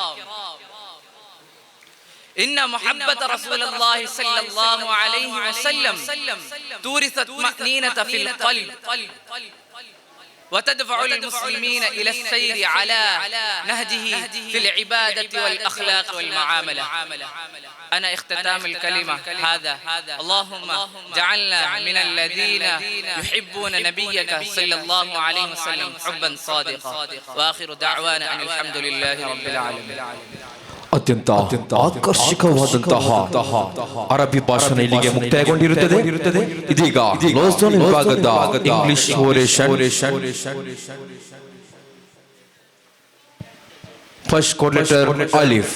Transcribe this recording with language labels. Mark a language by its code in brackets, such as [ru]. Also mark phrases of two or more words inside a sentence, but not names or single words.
[ar] إن محبة رسول الله صلى الله عليه وسلم تورث الطمأنينة في القلب وتدفع المسلمين إلى السير على نهجه في العبادة والأخلاق والمعاملة. أنا اختتام الكلمة هذا. اللهم جعلنا من الذين يحبون نبيك صلى الله عليه وسلم حبا صادقا. وآخر دعوانا أن الحمد لله رب العالمين. [kn] ಅತ್ಯಂತ ಆಕರ್ಷಕವಾದಂತಹ ಅರಬ್ಬಿ ಭಾಷಣ ಇಲ್ಲಿಗೆ ಮುಕ್ತಾಯಗೊಂಡಿರುತ್ತದೆ. ಇದೀಗ ಲೋಸೋನ್ ವಿಭಾಗದ [en] English oration. First code letter ಅಲಿಫ್.